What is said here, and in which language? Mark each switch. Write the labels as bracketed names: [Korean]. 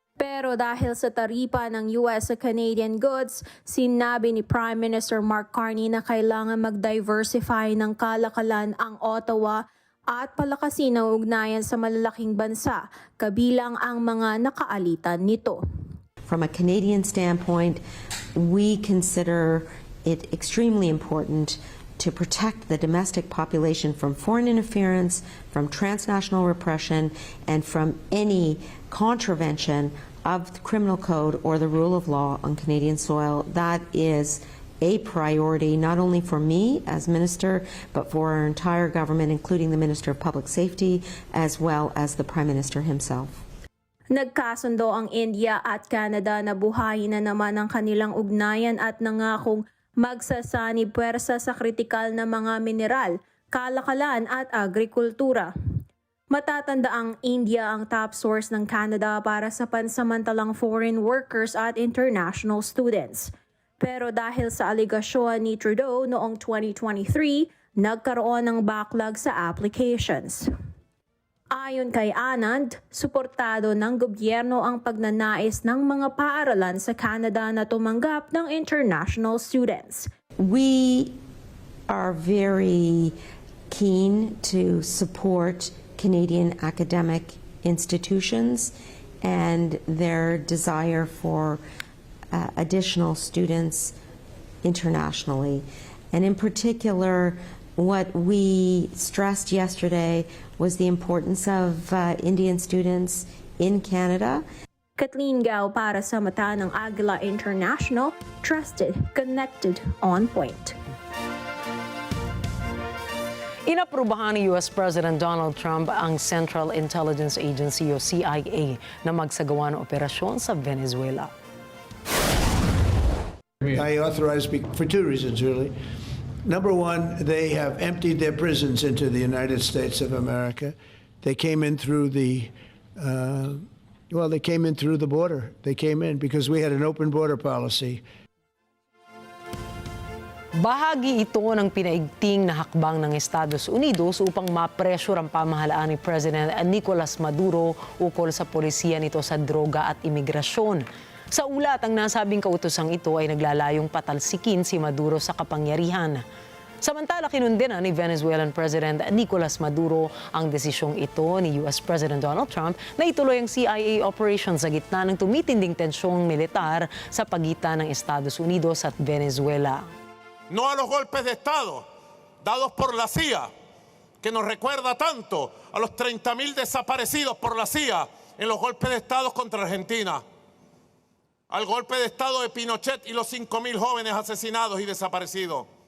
[Filipino] Pero dahil sa taripa ng US sa Canadian goods, sinabi ni Prime Minister Mark Carney na kailangan mag-diversify ng kalakalan ang Ottawa at palakasin ang ugnayan sa malalaking bansa, kabilang ang mga nakaalitan nito. [English] From a Canadian standpoint, we consider it extremely important to protect the domestic population from foreign interference, from transnational repression, and from any contravention of the criminal code or the rule of law on Canadian soil. That is a priority not only for me as Minister, but for our entire government, including the Minister of Public Safety, as well as the Prime Minister himself. [Filipino] Nagkasundo ang India at Canada na buhayin na naman ang kanilang ugnayan at nangakong magsasanib puwersa sa kritikal na mga mineral, kalakalan at agrikultura. Matatanda ang India ang top source ng Canada para sa pansamantalang foreign workers at international students. Pero dahil sa aligasyon ni Trudeau noong 2023, nagkaroon ng backlog sa applications. Ayon kay Anand, suportado ng gobyerno ang pagnanais ng mga paaralan sa Canada na tumanggap ng international students. [English] We are very keen to support Canadian academic institutions and their desire for additional students internationally. And in particular, what we stressed yesterday was the importance of Indian students in Canada. [Filipino] Kathleen Gao para sa mata ng Agila International, [English] trusted, connected, on point. [Filipino] Inaprubahan ni U.S. President Donald Trump ang Central Intelligence Agency o CIA na magsagawa ng operasyon sa Venezuela. [English] I authorized for two reasons, really. Number one, they have emptied their prisons into the United States of America. They came in through the, they came in through the border. They came in because we had an open border policy. [Filipino] Bahagi ito ng pinaigting na hakbang ng Estados Unidos upang ma-pressure ang pamahalaan ni President Nicolas Maduro ukol sa polisiya nito sa droga at imigrasyon. Sa ulat, ang nasabing kautosang ito ay naglalayong patalsikin si Maduro sa kapangyarihan. Samantala, kinundena ni Venezuelan President Nicolas Maduro ang desisyong ito ni U.S. President Donald Trump na ituloy ang CIA operations sa gitna ng tumitinding tensyong militar sa pagitan ng Estados Unidos at Venezuela. [Spanish] No a los golpes de Estado dados por la CIA, que nos recuerda tanto a los 30,000 desaparecidos por la CIA en los golpes de Estado contra Argentina. Al golpe de Estado de Pinochet y los 5,000 jóvenes asesinados y desaparecidos.